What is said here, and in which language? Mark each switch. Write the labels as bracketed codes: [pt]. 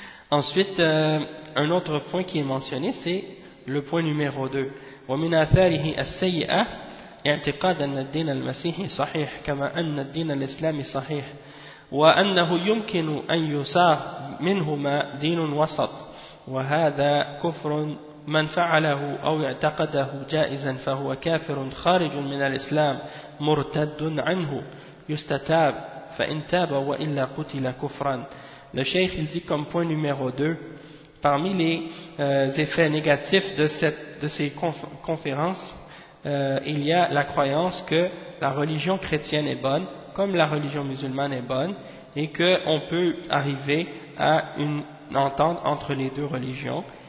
[fr] Ensuite, un autre point qui est mentionné c'est le point numéro 2. [ar] ومن آثاره السيئة اعتقاد أن الدين المسيحي صحيح كما أن الدين الإسلامي صحيح وأنه يمكن أن يصار منهما دين وسط وهذا كفر من فعله أو اعتقده جائزا فهو كافر خارج من الإسلام مرتد عنه يستتاب فإن تاب وإلا قتل كفرا. [fr] Le Cheikh il dit comme point numéro 2, parmi les effets négatifs de ces conférences, il y a la croyance que la religion chrétienne est bonne, comme la religion musulmane est bonne, et qu'on peut arriver à une entente entre les deux religions.